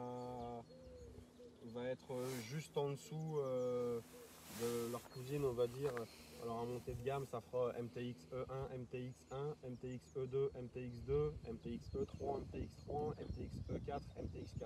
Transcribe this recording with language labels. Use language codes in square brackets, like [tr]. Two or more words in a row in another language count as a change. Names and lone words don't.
[fr] va être juste en dessous de leur cousine, on va dire. Alors en montée de gamme, ça fera MTX E1, MTX1, MTX E2, MTX2, MTX E3, MTX3, MTX E4, MTX4.